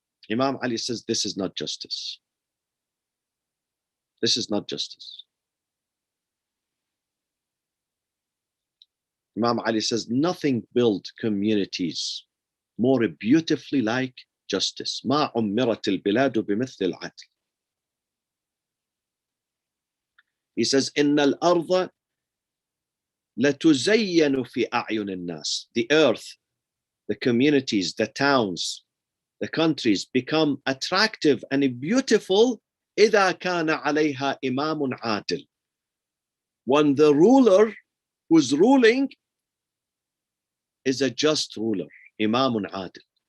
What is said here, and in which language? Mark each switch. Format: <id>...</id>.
<en>Imam Ali says, this is not justice. This is not justice. Imam Ali says, nothing builds communities more beautifully like justice.</en> <ar>ما عمرت البلاد بمثل العدل.</ar> <en>He says,</en> <ar>إن الأرض لتزين في أعين الناس.</ar> <en>The earth, the communities, the towns, the countries become attractive and beautiful</en> <ar>إذا كان عليها إمام عادل.</ar> <en>When the ruler who's ruling is a just ruler,</en> <ar>إمام عادل.</ar>